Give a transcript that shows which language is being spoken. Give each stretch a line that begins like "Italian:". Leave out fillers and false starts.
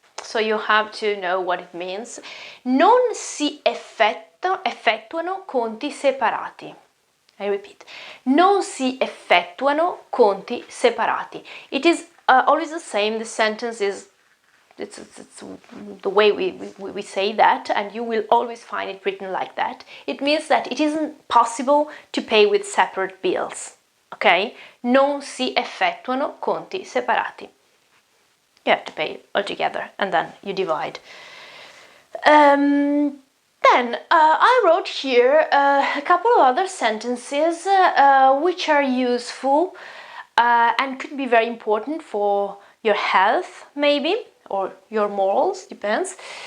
English: So you have to know what it means.
Italian: Non si effettuano conti separati.
English: I repeat.
Italian: Non si effettuano conti separati.
English: It is always the same. The sentence is it's the way we say that, and you will always find it written like that. It means that it isn't possible to pay with separate bills. Ok?
Italian: Non si effettuano conti separati.
English: You have to pay all together and then you divide. Then I wrote here a couple of other sentences which are useful and could be very important for your health, maybe, or your morals, depends.